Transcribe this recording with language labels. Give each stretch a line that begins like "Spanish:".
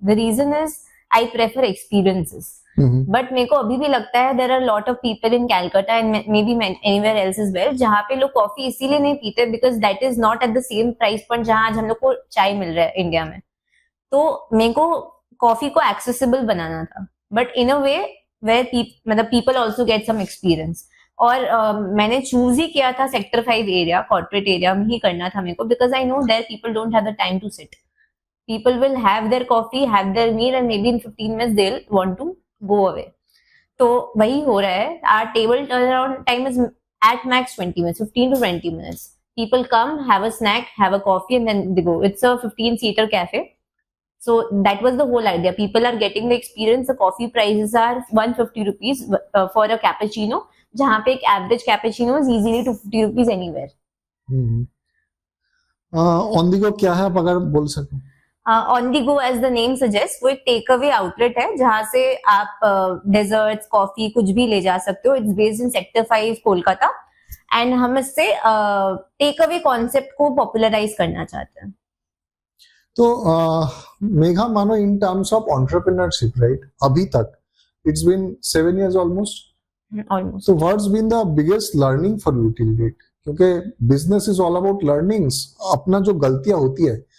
English: The reason is I prefer experiences. But मेरे को अभी भी लगता है there are a lot of people in Calcutta and maybe anywhere else as well,
Hindi: जहाँ पे लोग कॉफी इसीलिए नहीं पीते
English: because that is not at the same price point
Hindi: जहाँ आज हम लोग को चाय मिल रहा है इंडिया में। तो मेरे को कॉफी को accessible बनाना था,
English: but in a way where मतलब people also get some experience.
Hindi: और मैंने चूज ही किया था सेक्टर 5 एरिया, कॉर्पोरेट एरिया में ही करना था मेरे को,
English: Because I know their people don't have the time to sit, people will have their coffee, have their meal and maybe in 15 minutes they will want to go away. तो वही हो रहा है, our table turn around time is at max 20 minutes, 15 to 20 minutes. People come, have a snack, have a coffee and then they go. It's a 15-seater cafe. So that was the whole idea. People are getting the experience. The coffee prices are 150 rupees for a cappuccino, जहाँ पे एक average cappuccino is easily 250 rupees anywhere.
Hindi: On the गो क्या है, आप अगर बोल सको? On the go as the name suggest, वो एक टेक अवे आउटलेट है जहाँ से आप डेजर्ट्स, कॉफी कुछ भी ले जा सकते हो।
English: it's based in sector 5 Kolkata
Hindi: and हम इससे टेक अवे कॉन्सेप्ट को पॉपुलराइज करना चाहते हैं।
English: तो मेघा, मानो in terms of entrepreneurship, right, अभी तक it's been 7 years almost. So what's been the biggest learning for you till date? क्योंकि business is all about learnings.
Hindi: अपना जो गलतियां होती है,